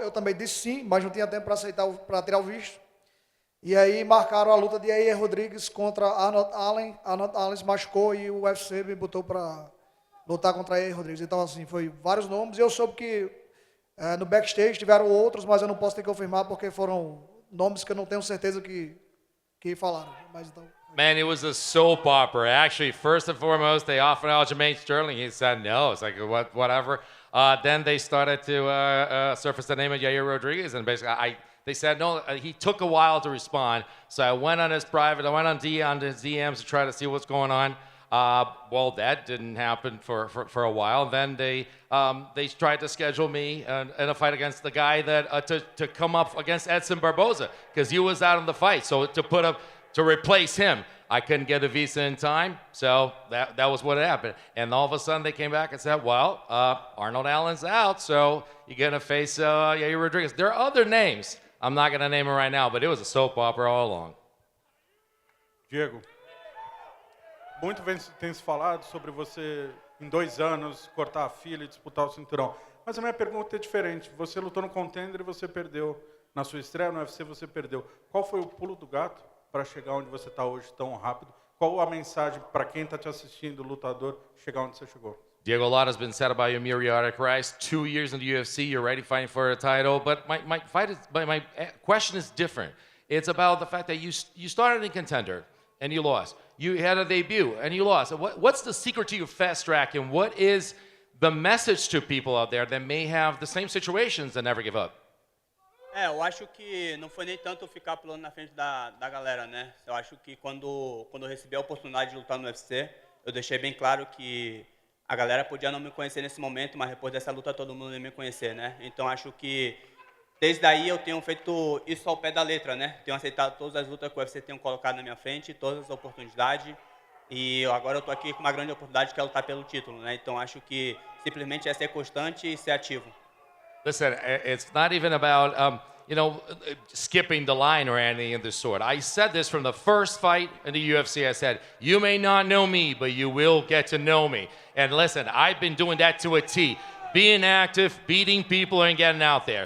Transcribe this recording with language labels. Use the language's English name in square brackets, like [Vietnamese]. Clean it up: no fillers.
[Portuguese] Eu também disse sim, mas não tinha tempo para aceitar, para tirar o visto. E aí marcaram a luta de Yair Rodrigues contra Arnold Allen. Arnold Allen se machucou e o UFC me botou para lutar contra Yair Rodrigues. Então, assim, foi vários nomes. E eu soube que no backstage tiveram outros, mas eu não posso ter que confirmar porque foram nomes que eu não tenho certeza que falaram. Mas então... [English] Man, it was a soap opera. Actually, first and foremost, they offered Aljamain Sterling. He said no. It's like, whatever. Then they started to surface the name of Yair Rodriguez, and basically they said no. He took a while to respond, so I went on his private. I went on his DMs to try to see what's going on. Well, that didn't happen for a while. Then they tried to schedule me in a fight against the guy that to come up against Edson Barboza because he was out in the fight. So to replace him, I couldn't get a visa in time, so that was what happened. And all of a sudden, they came back and said, well, Arnold Allen's out, so you're going to face Yair Rodriguez. There are other names. I'm not going to name them right now, but it was a soap opera all along. [Portuguese] Diego, muito tem se falado sobre você, em 2 anos, cortar a fila e disputar o cinturão. Mas a minha pergunta é diferente. Você lutou no Contender e você perdeu. Na sua estreia no UFC, você perdeu. Qual foi o pulo do gato para chegar onde você está hoje tão rápido? Qual a mensagem para quem está te assistindo, lutador, chegar onde você chegou? [English] Diego, a lot has been said about your meteoric rise. 2 years in the UFC, you're already fighting for a title. But my question is different. It's about the fact that you started in Contender and you lost. You had a debut and you lost. What's the secret to your fast track, and what is the message to people out there that may have the same situations and never give up? [Portuguese] Eu acho que não foi nem tanto ficar pulando na frente da galera, né? Eu acho que quando eu recebi a oportunidade de lutar no UFC, eu deixei bem claro que a galera podia não me conhecer nesse momento, mas depois dessa luta todo mundo ia me conhecer, né? Então acho que desde aí eu tenho feito isso ao pé da letra, né? Tenho aceitado todas as lutas que o UFC tem colocado na minha frente, todas as oportunidades, e agora eu tô aqui com uma grande oportunidade que é lutar pelo título, né? Então acho que simplesmente é ser constante e ser ativo. [English] Listen, it's not even about, skipping the line or anything of this sort. I said this from the first fight in the UFC. I said, you may not know me, but you will get to know me. And listen, I've been doing that to a T. Being active, beating people, and getting out there.